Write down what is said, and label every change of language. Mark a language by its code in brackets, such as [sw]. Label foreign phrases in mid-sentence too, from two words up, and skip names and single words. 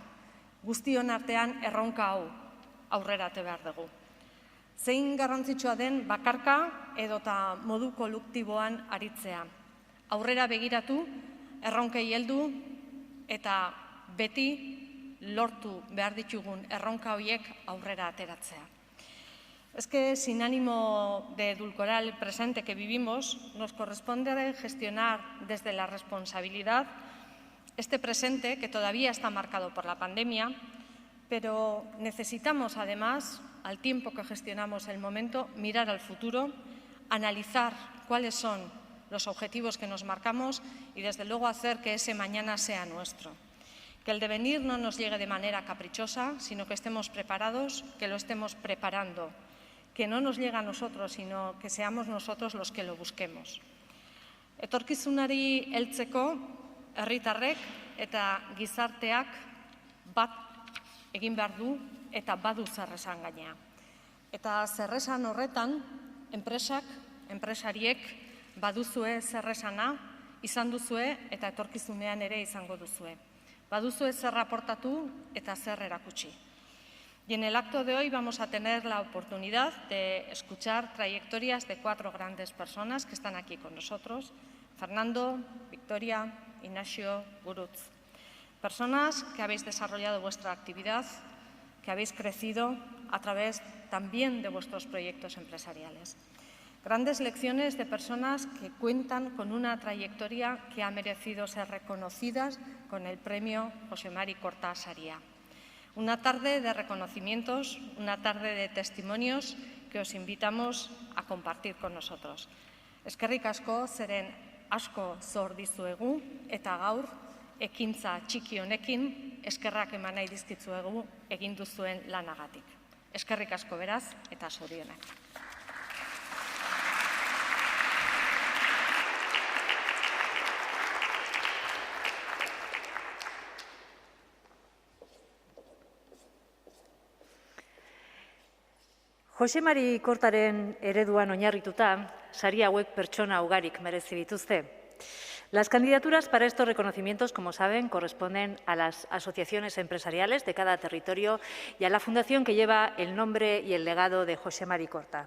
[eu] Guztion artean erronka hau aurrera ate behar dugu. Zein garrantzitsua den bakarka edota modu kolektiboan aritzea. Aurrera begiratu, erronkei heldu eta beti lortu behar ditugun erronka horiek aurrera ateratzea. [es] Es que sin ánimo de edulcorar el presente que vivimos, nos corresponde gestionar desde la responsabilidad este presente que todavía está marcado por la pandemia, pero necesitamos además, al tiempo que gestionamos el momento, mirar al futuro, analizar cuáles son los objetivos que nos marcamos y desde luego hacer que ese mañana sea nuestro. Que el devenir no nos llegue de manera caprichosa, sino que estemos preparados, que lo estemos preparando. Que no nos llegue a nosotros, sino que seamos nosotros los que lo busquemos. [eu] Etorkizunari heltzeko herritarrek eta gizarteak bat egin behar du eta badu zer esan gainea. Eta zer esan horretan, enpresak, enpresariek baduzue zer esana, izan duzue eta etorkizunean ere izango duzue. Baduzue zer aportatu eta zer erakutsi. [es] Y en el acto de hoy vamos a tener la oportunidad de escuchar trayectorias de 4 grandes personas que están aquí con nosotros: Fernando, Victoria, Ignacio, Gurutz. Personas que habéis desarrollado vuestra actividad, que habéis crecido a través también de vuestros proyectos empresariales. Grandes lecciones de personas que cuentan con una trayectoria que ha merecido ser reconocidas con el premio José Mari Korta Saria. Una tarde de reconocimientos, una tarde de testimonios que os invitamos a compartir con nosotros. [eu] Eskerrik asko, zeren asko zor dizuegu eta gaur ekintza txiki honekin eskerrak eman nahi dizkizuegu egin duzuen lanagatik. Eskerrik asko beraz eta zorionak. Jose Mari Kortaren ereduan oinarrituta, sari hauek pertsona ugarik merezi dituzte. [es] Las candidaturas para estos reconocimientos, como saben, corresponden a las asociaciones empresariales de cada territorio y a la fundación que lleva el nombre y el legado de Jose Mari Korta.